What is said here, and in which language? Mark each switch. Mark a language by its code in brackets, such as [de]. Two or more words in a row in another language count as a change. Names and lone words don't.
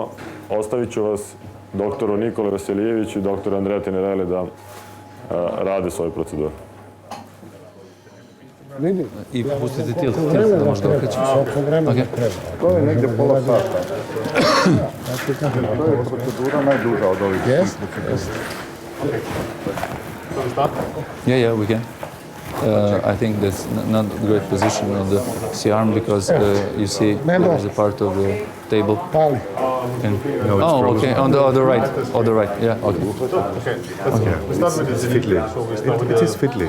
[sr] Ostavit ću vas doktoru Nikoli Vasilijeviću i doktoru Andreja Tenerelli da rade svoju proceduru. I pustite tilt da možda okrećeš. To je negdje pola sata. To je procedura najduža od ovih procedura. [en] Yeah, we can. I think that's not a great position on the C-arm because you see there is a part of the table. And, okay, on the right. Yeah, okay. It's fiddly. It is fiddly.